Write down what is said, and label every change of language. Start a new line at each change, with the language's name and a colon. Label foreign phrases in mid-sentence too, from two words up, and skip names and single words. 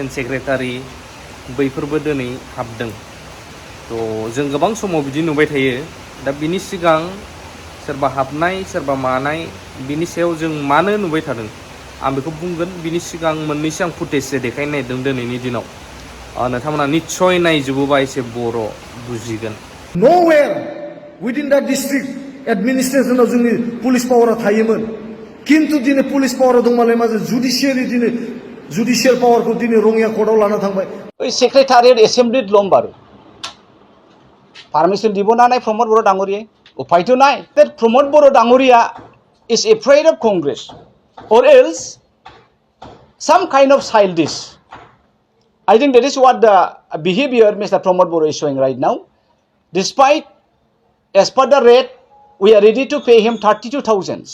Bodo: सेक्रेटारि बैफोरबो दिनै हाबदों थ' जों गोबां समाव बिदि नुबाय थायो दा बिनि सिगां सोरबा हाबनाय सोरबा मानाय बिनि सायाव जों मानो नुबाय थादों आं बेखौ बुंगोन बिनि सिगां मोननैसो आं फुटेजसो देखायनो नागिरदों दिनैनि दिनाव नोंथांमोना निस्सय नायजोबोबा एसे बर' बुजिगोन
English: Nowhere within that district administration of
Bodo: जोंनि
English: police power
Bodo: थायोमोन किन्तु दिनै
English: police power
Bodo: दंमालाय मा जुडिशियारि दिनै
English: judicial power
Bodo: दिनै रङिया कर्टआव लाना थांबाय
Assamese: অ' ছেক্ৰেটেৰিয়েট এছেম্বলীত লম্বাৰু Permission দিব না নাই প্রমোদ বড় ডাঙরিয়া উপায়তো নাই
English: that প্রমোদ বড় ডাঙরিয়া is afraid of Congress or else some kind of childish. I think that is what the behavior Mr. Pramod Boro is showing right now. Despite as per the rate we are ready to pay him 32,000.